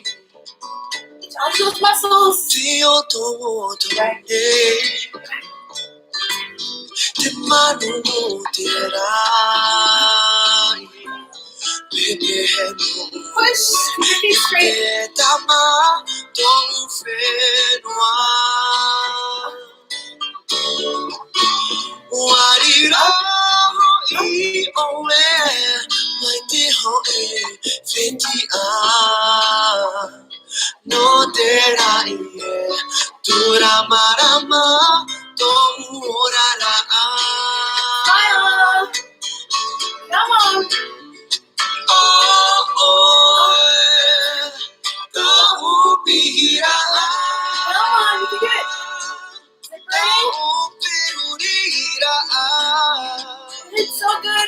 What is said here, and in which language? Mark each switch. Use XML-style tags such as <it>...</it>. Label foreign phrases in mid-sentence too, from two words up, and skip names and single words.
<en>Challenge those muscles. Right. Push. Keep your feet straight.</en> <ty>Wariro I oe mai te hoe feti a no te rai tura marama to orara smile.</ty> <en>Come on.</en> <ty>Ta upira.</ty> <en>Come on, you can do it. It's so good.</en>